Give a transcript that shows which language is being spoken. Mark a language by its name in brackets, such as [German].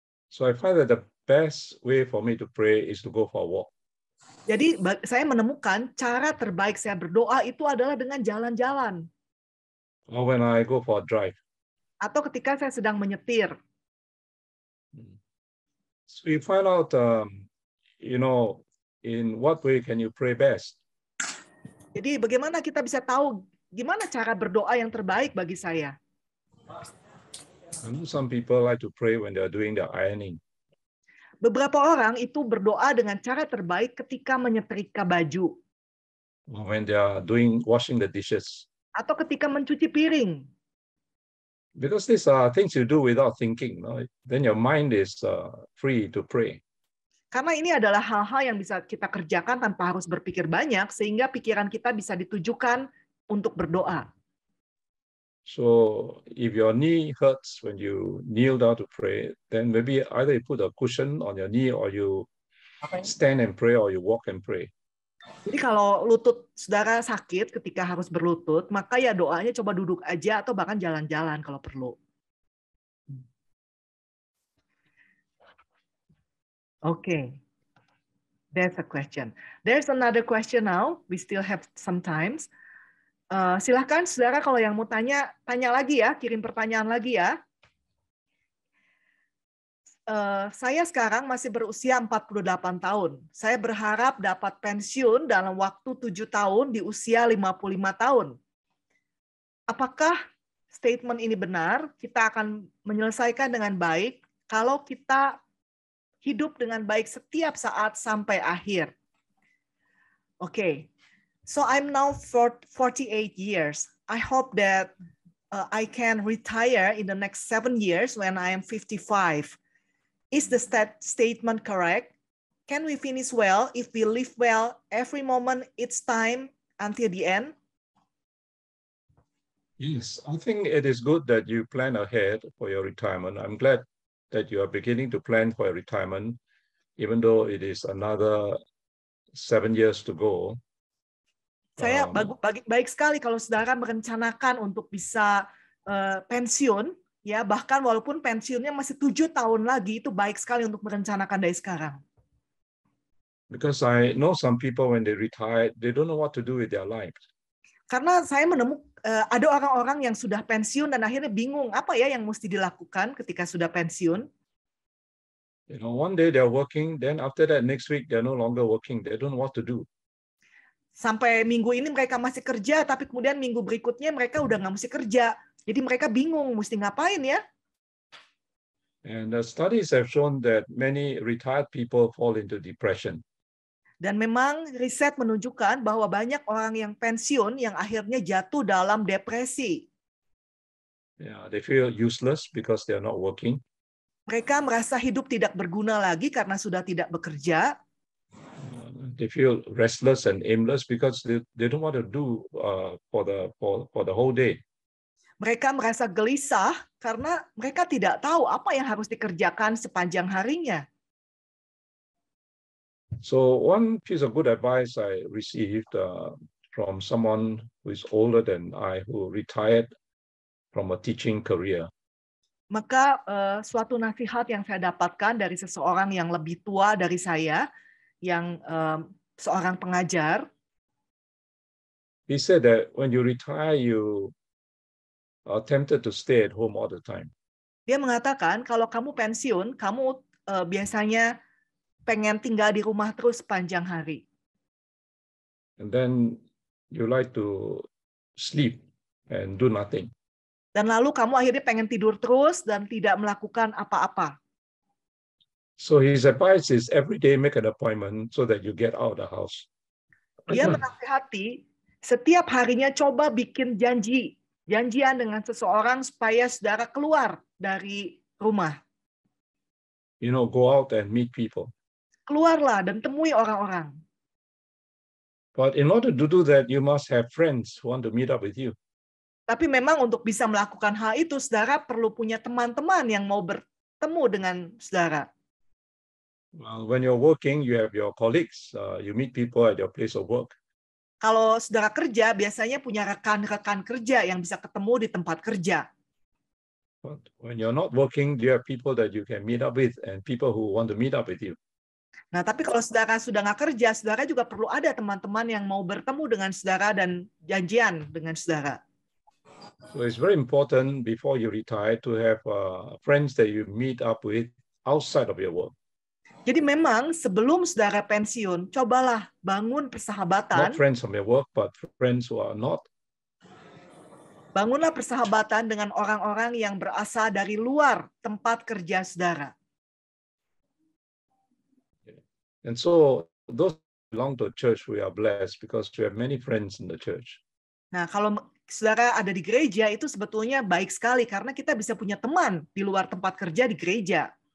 [English] So I find that the best way for me to pray is to go for a walk. [Indonesian] Jadi saya menemukan cara terbaik saya berdoa itu adalah dengan jalan-jalan. [English] Or when I go for a drive. [Indonesian] Atau ketika saya sedang menyetir. [English] So you find out, in what way can you pray best? [Indonesian] Jadi bagaimana kita bisa tahu gimana cara berdoa yang terbaik bagi saya? [English] I know some people like to pray when they are doing their ironing. [Indonesian] Beberapa orang itu berdoa dengan cara terbaik ketika menyetrika baju. [English] Or when they are washing the dishes. [Indonesian] Atau ketika mencuci piring. [English] Because these are things you do without thinking. Then your mind is free to pray. [Indonesian] Karena ini adalah hal-hal yang bisa kita kerjakan tanpa harus berpikir banyak, sehingga pikiran kita bisa ditujukan untuk berdoa. [English] So if your knee hurts when you kneel down to pray, then maybe either you put a cushion on your knee or you stand and pray or you walk and pray. [Indonesian] Jadi kalau lutut saudara sakit ketika harus berlutut, maka ya doanya coba duduk aja atau bahkan jalan-jalan kalau perlu. [English] Okay. That's a question. There's another question now. We still have some time. [Indonesian] Silahkan saudara kalau yang mau tanya lagi ya, kirim pertanyaan lagi ya. Saya sekarang masih berusia 48 tahun. Saya berharap dapat pensiun dalam waktu 7 tahun di usia 55 tahun. Apakah statement ini benar? Kita akan menyelesaikan dengan baik kalau kita hidup dengan baik setiap saat sampai akhir. [English] Okay. So I'm now 48 years. I hope that I can retire in the next 7 years when I am 55. Is the statement correct? Can we finish well if we live well every moment each time until the end? Yes, I think it is good that you plan ahead for your retirement. I'm glad that you are beginning to plan for your retirement, even though it is another 7 years to go. [Indonesian] Saya baik sekali kalau saudara merencanakan untuk bisa pensiun, ya bahkan walaupun pensiunnya masih 7 tahun lagi, itu baik sekali untuk merencanakan dari sekarang. [English] Because I know some people when they retire, they don't know what to do with their life. [Indonesian] Karena saya menemukan ada orang-orang yang sudah pensiun dan akhirnya bingung apa ya yang mesti dilakukan ketika sudah pensiun. [English] One day they're working, then after that next week they're no longer working. They don't know what to do. [Indonesian] Sampai minggu ini mereka masih kerja, tapi kemudian minggu berikutnya mereka udah nggak mesti kerja. Jadi mereka bingung mesti ngapain ya. [English] And the studies have shown that many retired people fall into depression. [Indonesian] Dan memang riset menunjukkan bahwa banyak orang yang pensiun yang akhirnya jatuh dalam depresi. [English] Yeah, they feel useless because they are not working. [Indonesian] Mereka merasa hidup tidak berguna lagi karena sudah tidak bekerja. [English] They feel restless and aimless because they don't want to do for the whole day. [Indonesian] Mereka merasa gelisah karena mereka tidak tahu apa yang harus dikerjakan sepanjang harinya. [English] So one piece of good advice I received from someone who is older than I, who retired from a teaching career. [Indonesian] Maka suatu nasihat yang saya dapatkan dari seseorang yang lebih tua dari saya, yang seorang pengajar. [English] He said that when you retire, you are tempted to stay at home all the time. [Indonesian] Dia mengatakan kalau kamu pensiun, kamu biasanya pengen tinggal di rumah terus sepanjang hari. [English] And then you like to sleep and do nothing. [Indonesian] Dan lalu kamu akhirnya pengen tidur terus dan tidak melakukan apa-apa. [English] So his advice is every day make an appointment so that you get out of the house. [Indonesian] Dia menasihati setiap harinya coba bikin janjian dengan seseorang supaya saudara keluar dari rumah. [English] You know, go out and meet people. [Indonesian] Keluarlah dan temui orang-orang. [English] But in order to do that, you must have friends who want to meet up with you. [Indonesian] Tapi memang untuk bisa melakukan hal itu, saudara perlu punya teman-teman yang mau bertemu dengan saudara. [English] Well, when you're working, you have your colleagues. You meet people at your place of work. [Indonesian] Kalau saudara kerja, biasanya punya rekan-rekan kerja yang bisa ketemu di tempat kerja. [English] But when you're not working, you have people that you can meet up with and people who want to meet up with you. [Indonesian] Nah, tapi kalau saudara sudah nggak kerja, saudara juga perlu ada teman-teman yang mau bertemu dengan saudara dan janjian dengan saudara. [English] So it's very important before you retire to have friends that you meet up with outside of your work. [Indonesian] Jadi memang sebelum saudara pensiun, cobalah bangun persahabatan. [English] Not friends from your work, but friends who are not. [Indonesian] Bangunlah persahabatan dengan orang-orang yang berasal dari luar tempat kerja saudara. [English] And so those who belong to a church, we are blessed because we have many friends in the church. [Indonesian] Nah, kalau saudara ada di gereja, itu sebetulnya baik sekali karena kita bisa punya teman di luar tempat kerja di gereja.